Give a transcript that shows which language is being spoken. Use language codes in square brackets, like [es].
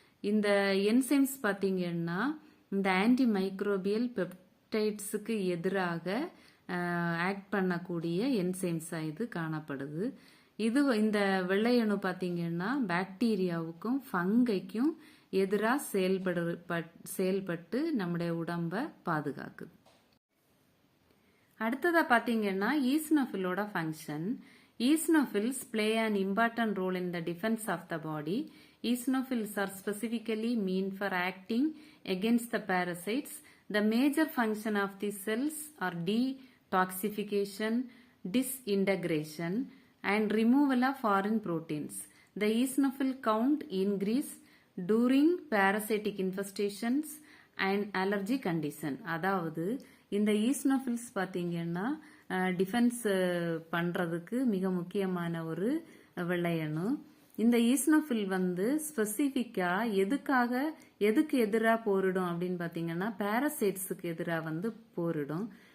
[ta] இந்த என்சைம்ஸ் பார்த்தீங்கன்னா இந்த ஆன்டி மைக்ரோபியல் பெப்டைட்ஸுக்கு எதிராக ஆக்ட் பண்ணக்கூடிய என்சைம்ஸா இது காணப்படுது. இந்த வெள்ளை அணு பார்த்தீங்கன்னா பாக்டீரியாவுக்கும் ஃபங்கைக்கும் எதிராக செயல்பட்டு நம்முடைய உடம்ப பாதுகாக்குது. அடுத்ததா பார்த்தீங்கன்னா ஈஸ்னோஃபிலோட function. [en] Eosinophils play an important role in the defense of the body. Eosinophils are specifically mean for acting against the parasites. The major function of these cells are detoxification, disintegration, and removal of foreign proteins. The eosinophil count increase during parasitic infestations and allergy condition. [ta] அதாவது இந்த eosinophils பார்த்தீங்கன்னா defence பண்றதுக்கு மிக முக்கியமான ஒரு வெள்ளை அணு. இந்த ஈஸ்னோஃபில் ஸ்பெசிஃபிக்கா எதுக்கு எதிராக போரிடும் அப்படின்னு பார்த்தீங்கன்னா பாரசைட்ஸுக்கு எதிராக போரிடும்.